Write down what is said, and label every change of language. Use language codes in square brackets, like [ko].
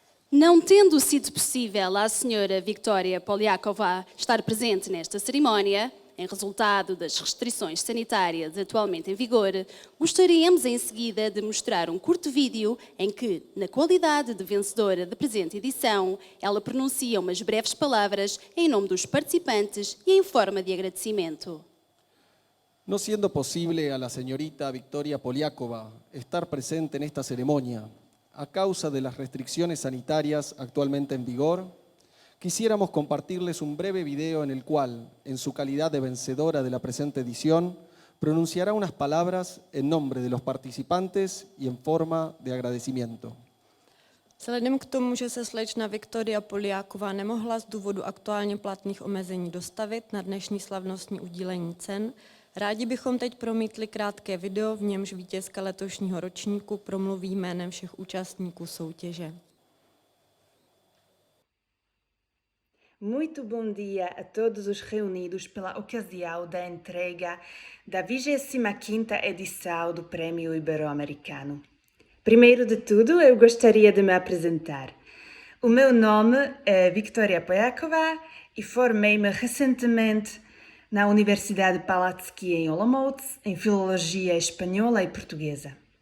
[pt] Não tendo sido possível à senhora Victoria Poliakova estar presente nesta cerimónia, em resultado das restrições sanitárias atualmente em vigor, gostaríamos em seguida de mostrar um curto vídeo em que, na qualidade de vencedora da presente edição, ela pronuncia umas breves palavras em nome dos participantes e em forma de agradecimento. [es] No siendo posible a la señorita Victoria Poliakova estar presente en esta ceremonia a causa de las restricciones sanitarias actualmente en vigor, quisiéramos compartirles un breve video en el cual, en su calidad de vencedora de la presente edición, pronunciará unas palabras en nombre de los participantes y en forma de agradecimiento. [cs] Vzhledem k tomu, že se slečna Viktoria Poliáková nemohla z důvodu aktuálně platných omezení dostavit na dnešní slavnostní udílení cen, rádi bychom teď promítli krátké video, v němž vítězka letošního ročníku promluví jménem všech účastníků soutěže. [pt] Muito bom dia a todos os reunidos pela ocasião da entrega da 25ª edição do Prémio Ibero-Americano. Primeiro de tudo, eu gostaria de me apresentar. O meu nome é Victoria Poliakova e formei-me recentemente na Universidade Palacký em Olomouc, em Filologia Espanhola e Portuguesa.